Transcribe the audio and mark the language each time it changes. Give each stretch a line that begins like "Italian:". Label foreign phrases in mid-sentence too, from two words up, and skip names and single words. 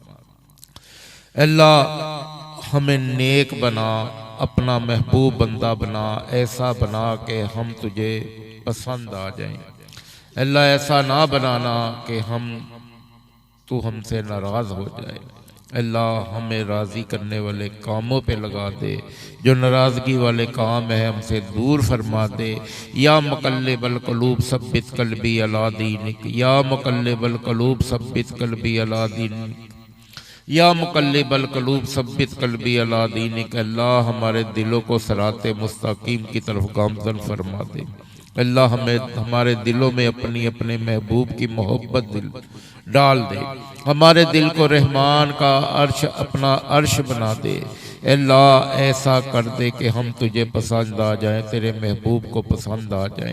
Urdu: اللہ ہمیں نیک بنا، اپنا محبوب بندہ بنا، ایسا بنا کہ ہم تجھے پسند آ جائیں. اللہ ایسا نہ بنانا کہ تو ہم سے ناراض ہو جائے. اللہ ہمیں راضی کرنے والے کاموں پہ لگا دے، جو ناراضگی والے کام ہے ہم سے دور فرما دے.
Arabic: يا مقلب القلوب ثبت قلبي على دينك، يا مقلب القلوب ثبت قلبي على دينك، يا مقلب القلوب ثبت قلبي على دينك.
Urdu: اللہ ہمارے دلوں کو صراطِ مستقیم کی طرف گامزن فرما دے. اللہ ہمیں ہمارے دلوں میں اپنی اپنے محبوب کی محبت دل ڈال دے، ہمارے دل کو رحمان کا عرش اپنا عرش بنا دے. اللہ ایسا کر دے کہ ہم تجھے پسند آ جائیں، تیرے محبوب کو پسند آ جائیں.